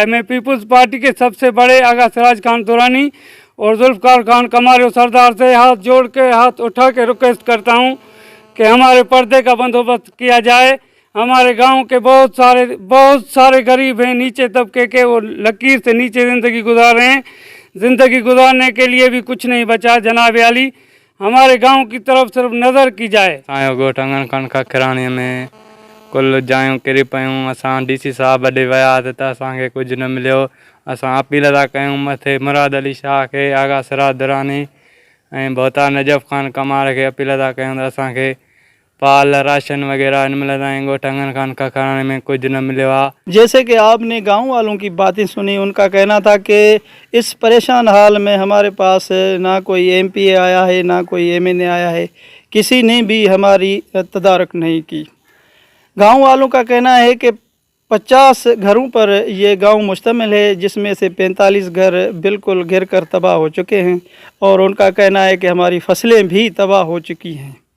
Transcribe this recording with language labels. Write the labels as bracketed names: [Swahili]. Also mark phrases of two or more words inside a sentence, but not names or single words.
[Urdu] میں پیپلز پارٹی کے سب سے بڑے آغا سراج خان درانی اور ذوالفقار خان کماریو سردار سے ہاتھ جوڑ کے، ہاتھ اٹھا کے ریکویسٹ کرتا ہوں کہ ہمارے پردے کا بندوبست کیا جائے. ہمارے گاؤں کے بہت سارے غریب ہیں، نیچے طبقے کے، وہ لکیر سے نیچے زندگی گزار رہے ہیں. زندگی گزارنے کے لیے بھی کچھ نہیں بچا۔ جناب عالی، ہمارے گاؤں کی طرف صرف نظر کی جائے. [Sindhi] गोठ अंगन खान खखरानी में कुल जायूं किरी पयूं। असां DC साहब ॾे वियासीं त असांखे कुझु न मिलियो। असां अपील था कयूं मथे मुराद अली शाह खे, आगा सराज दुरानी ऐं भोता नजफ़ खान कमार खे अपील था कयूं त असांखे पाल राशन वगैरह न मिलंदा आहिनि। गोठ अंगन खान खखरानी में कुछ न मिलो आहे। [Urdu] جیسے کہ آپ نے گاؤں والوں کی باتیں سنی، ان کا کہنا تھا کہ اس پریشان حال میں ہمارے پاس نہ کوئی MPA آیا ہے، نہ کوئی MNA آیا ہے، کسی نے بھی ہماری تدارک نہیں کی. گاؤں والوں کا کہنا ہے کہ 50 گھروں پر یہ گاؤں مشتمل ہے، جس میں سے 45 گھر بالکل گر کر تباہ ہو چکے ہیں اور ان کا کہنا ہے کہ ہماری فصلیں بھی تباہ ہو چکی ہیں.